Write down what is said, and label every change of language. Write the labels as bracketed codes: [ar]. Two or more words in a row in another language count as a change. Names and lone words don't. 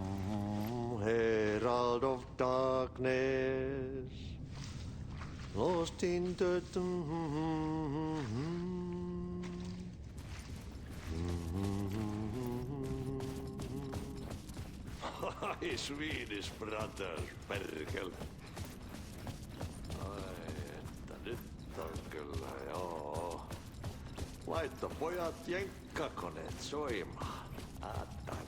[en] Herald of darkness. Lost in the... Ai, Swedish brothers, [fi] perkele. Ai, että nyt on kyllä, joo. Laitto pojat jenkkakoneet soimaan.